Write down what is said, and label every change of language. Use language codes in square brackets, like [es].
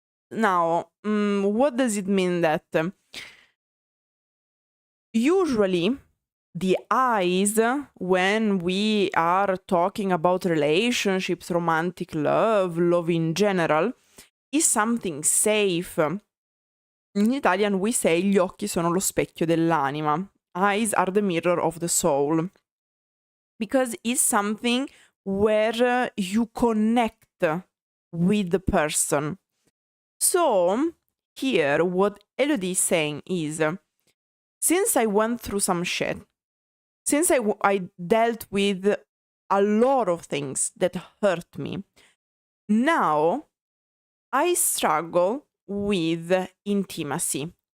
[en] Now, what does it mean that usually the eyes, when we are talking about relationships, romantic love, love in general, is something safe. In Italian we say [it] gli occhi sono lo specchio dell'anima. [en] Eyes are the mirror of the soul. Because it's something where you connect with the person. So, here what Elodie is saying is, since I went through some shit, since I dealt with a lot of things that hurt me, now I struggle with intimacy.